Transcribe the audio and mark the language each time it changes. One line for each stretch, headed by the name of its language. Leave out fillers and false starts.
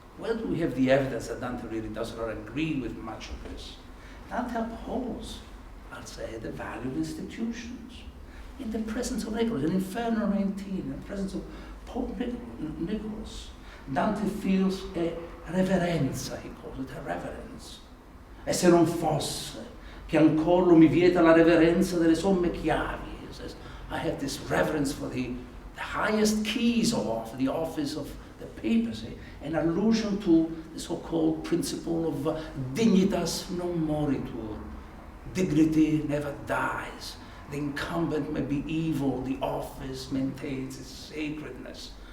English: Where do we have the evidence that Dante really does not agree with much of this? Dante upholds, I'll say, the value of institutions. In the presence of Nicholas, in Inferno 19, in the presence of Pope Nicholas, Dante feels a reverenza, he calls it, a reverence.
Italian: E se non fosse che ancora lo mi vieta la reverenza delle somme chiavi.
English: He says, I have this reverence for the highest keys of the office of the papacy, an allusion to the so-called principle of
Latin: dignitas non moritur.
English: Dignity never dies. The incumbent may be evil, the office maintains its sacredness.